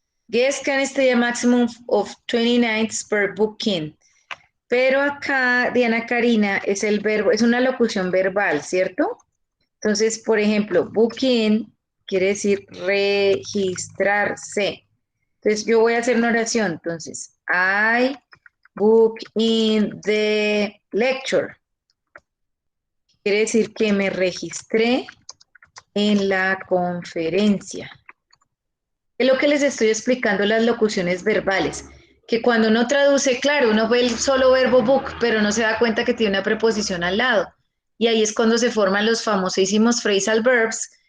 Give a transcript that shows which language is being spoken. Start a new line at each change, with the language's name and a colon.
English: Guests can stay a maximum of 20 nights per booking.
Spanish: Pero acá, Diana Karina, es el verbo, es una locución verbal, ¿cierto? Entonces, por ejemplo, booking quiere decir registrarse. Entonces, yo voy a hacer una oración.
English: Entonces, I book in the lecture.
Spanish: Quiere decir que me registré en la conferencia. Es lo que les estoy explicando las locuciones verbales, que cuando uno traduce, claro, uno ve el solo verbo book, pero no se da cuenta que tiene una preposición al lado. Y ahí es cuando se forman los famosísimos phrasal verbs,